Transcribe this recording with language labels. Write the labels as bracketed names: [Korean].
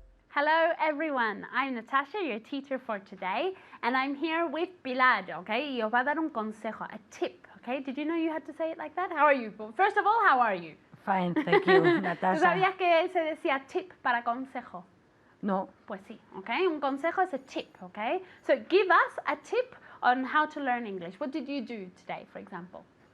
[English] Hello everyone, I'm Natasha, your teacher for today, and I'm here with Pilar, okay? Y os va a dar un consejo, a tip, okay? Did you know you had to say it like that? How are you? First of all, how are you? Fine, thank you, [Spanish] ¿Tú [English] Natasha. [Spanish] sabías que se decía tip para consejo? No. [English] Pues sí, okay? Un consejo is a tip, okay? So give us a tip on how to learn English. What did you do today, for example?